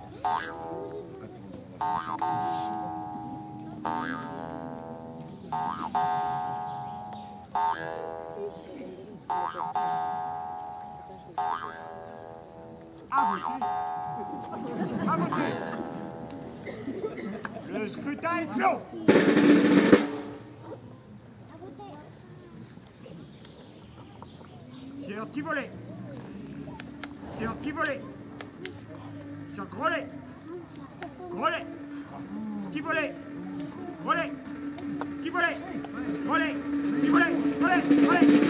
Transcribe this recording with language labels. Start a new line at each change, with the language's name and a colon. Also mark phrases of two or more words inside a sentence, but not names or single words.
French: À voter. Le scrutin est clos. Sieur Tivolet. Sieur Tivolet. Sieur Grolet. Grolet. Tivolet. Grolet. Tivolet. Grolet. Tivolet. Grolet. Grolet.